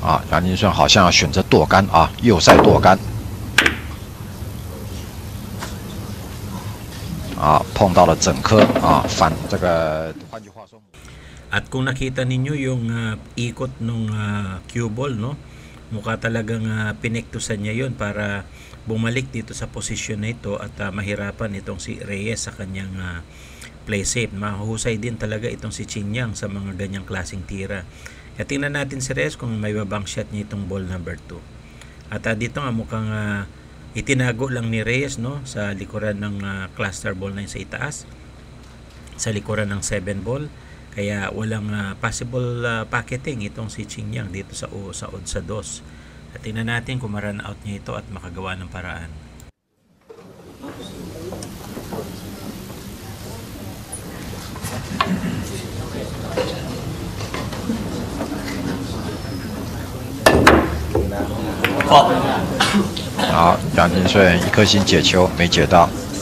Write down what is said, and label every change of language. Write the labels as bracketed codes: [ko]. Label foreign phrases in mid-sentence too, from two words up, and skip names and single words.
[zh] 杨金顺好像要选择剁杆啊，右塞剁杆。啊，碰到了整颗啊，反这个，换句话说。 [tl] At kung nakita ninyo yung ikot ng cue ball, no? Mukha talagang pinektusan niya yun para bumalik dito sa posisyon na ito at mahirapan itong si Reyes sa kanyang [en] play safe. [tl] Mahusay din talaga itong si Chinyang sa mga ganyang klaseng tira. At tingnan natin si Reyes kung may babang shot niya itong [en] ball number 2. [tl] At dito nga mukhang itinago lang ni Reyes, no? Sa likuran ng [en] cluster ball [tl] na yun sa itaas. Sa likuran ng [en] 7 ball. [tl] Kaya walang possible pocketing itong si Chinyang dito sa odd sa 2. At tingnan natin kung ma-run out niya ito at makagawa ng paraan. [zh] 好，杨金顺一颗星解球没解到。